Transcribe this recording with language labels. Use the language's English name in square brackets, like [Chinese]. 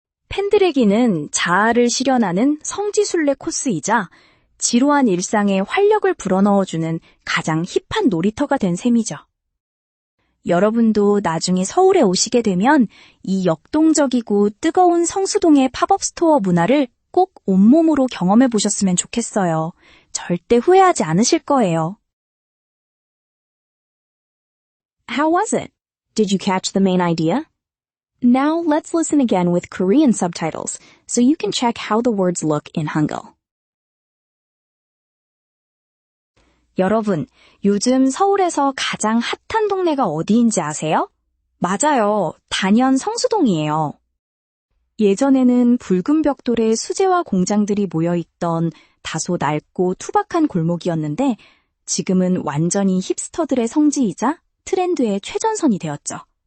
[Korean] 팬들에게는 자아를 실현하는 성지순례 코스이자 지루한 일상에 활력을 불어넣어주는 가장 힙한 놀이터가 된 셈이죠. 여러분도 나중에 서울에 오시게 되면 이 역동적이고 뜨거운 성수동의 팝업 스토어 문화를 꼭 온몸으로 경험해 보셨으면 좋겠어요. 절대 후회하지 않으실 거예요. [English] How was it? Did you catch the main idea? Now let's listen again with Korean subtitles so you can check how the words look in Hangul. [Korean] 여러분, 요즘 서울에서 가장 핫한 동네가 어디인지 아세요? 맞아요. 단연 성수동이에요. 예전에는 붉은 벽돌에 수제화 공장들이 모여있던 다소 낡고 투박한 골목이었는데 지금은 완전히 힙스터들의 성지이자 트렌드의 최전선이 되었죠.